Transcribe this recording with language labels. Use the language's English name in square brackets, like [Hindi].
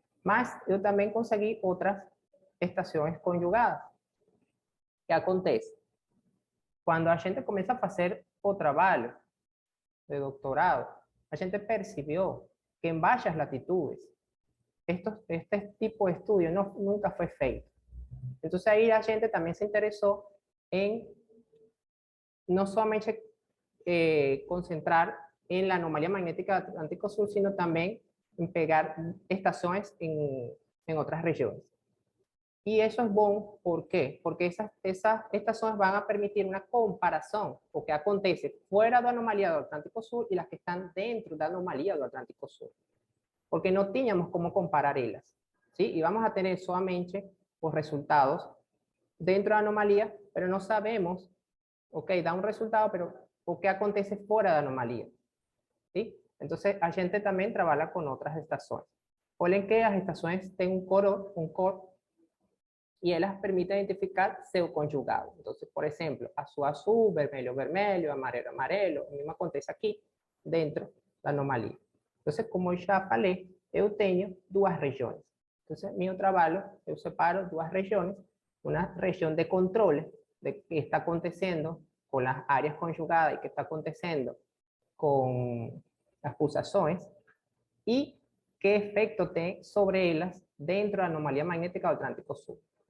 [Portuguese] Mas eu também consegui outras estações conjugadas. O que acontece? Quando a gente começa a fazer o trabalho de doutorado, a gente percebeu que em baixas latitudes, este tipo de [Spanish] estudio [Portuguese] nunca foi feito. [Spanish] Entonces ahí la gente también se interesó en no solamente concentrar en la anomalía magnética del Atlántico Sur, sino también en pegar estaciones en otras regiones. Y eso es bueno, ¿por qué? Porque esas estaciones van a permitir una comparación, [Portuguese] o que acontece [Spanish] fuera de la anomalía del Atlántico Sur y las que están dentro de la anomalía del Atlántico Sur. Porque no teníamos cómo comparar ellas, ¿sí? Y vamos a tener solamente los resultados dentro de la anomalía, pero no sabemos, ok, da un resultado, pero ¿qué acontece fuera de la anomalía? ¿Sí? Entonces, [Portuguese] a gente [Spanish] también trabaja con otras estaciones. [Portuguese] Olhem que [Spanish] las estaciones tienen un core, y ellas permiten identificar [Portuguese] seu conjugado. [Spanish] Entonces, por ejemplo, azul, azul, [Portuguese] vermelho, vermelho, amarelo, amarelo, [Spanish] o mismo acontece aquí, [Portuguese] dentro da [Spanish] anomalía. Entonces, [Portuguese] como eu já falei, eu tenho 2 regiões. [Spanish] Entonces, [Portuguese] meu trabalho, eu separo 2 regiões, [Spanish] una región de control de qué está aconteciendo con las áreas conjugadas y qué está aconteciendo con las pulsaciones y qué efecto tiene sobre ellas dentro de la anomalía magnética del Atlántico Sur.